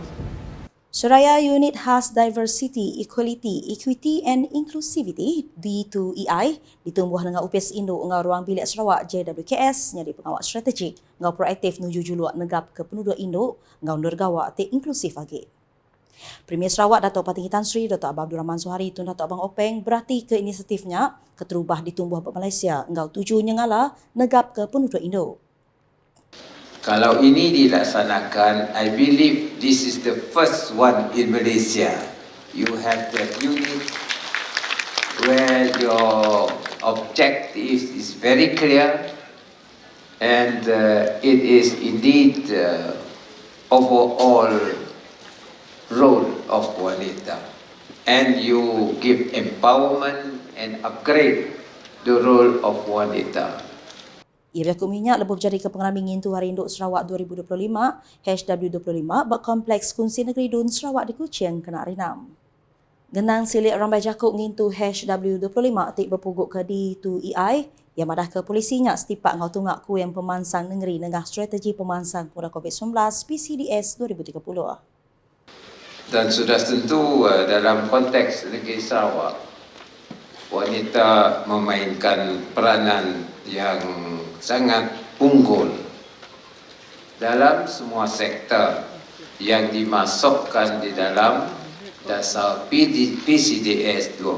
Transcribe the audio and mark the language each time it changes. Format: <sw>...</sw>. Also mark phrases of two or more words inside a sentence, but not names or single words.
<iba>Suraya Unit Khas Diversity, Equality, Equity and Inclusivity D2EI ditumbuh dengan UPS Indo ngau ruang bilik Sarawak JWKS nyari pengawal strategi ngau proaktif nuju juluak negap ke penduduk Indo ngau nergawa te inklusif lagi. Premier Sarawak Dato' Patinggi Tan Sri Dato' Abdul Rahman Suhari Tun Dato' Abang Openg berarti ke inisiatifnya keterubah ditumbuh buat Malaysia ngau tuju nyengala negap ke penduduk Indo.</iba> <ms>Kalau ini dilaksanakan,</ms> <en>I believe this is the first one in Malaysia. You have the unit where your objective is very clear and it is indeed overall role of wanita. And you give empowerment and upgrade the role of wanita.</en> <iba>Ia berlaku minyak lebih jadi ke pengalaman ngintu Hari Induk Sarawak 2025 #W25 bak kompleks kunci negeri Dun Sarawak di Kuching kena rinam. Genang silik rambai jakuk ngintu #W25 tik berpuguk ke D2EI yang madah ke polisinya setipak ngau tungak kuing pemansang negeri nengah strategi pemansang pura COVID-19 PCDS 2030.</iba> <ms>Dan sudah tentu dalam konteks negeri Sarawak, wanita memainkan peranan yang sangat unggul dalam semua sektor yang dimasukkan di dalam dasar PCDS</ms>